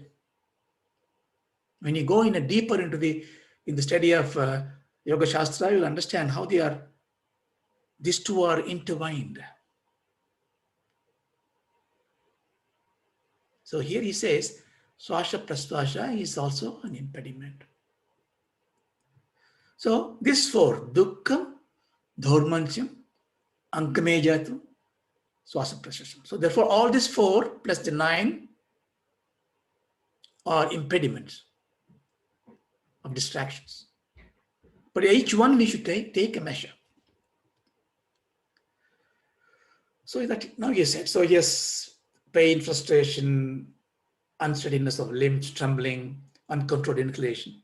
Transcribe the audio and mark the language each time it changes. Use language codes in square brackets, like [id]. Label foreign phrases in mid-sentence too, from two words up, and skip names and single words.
[en] When you go deeper into the study of Yoga Shastra, you'll understand how these two are intertwined. So here he says, [sa] श्वास प्रश्वास [en] is also an impediment. So this 4, [sa] दुःखं दौर्मनस्यं अङ्गमेजयत्वं श्वास प्रश्वास. [en] So therefore all these 4 plus the 9 are impediments of distractions. But each one we should take a measure. So that now he said, so yes, pain, frustration, unsteadiness of limbs, trembling, uncontrolled inclination.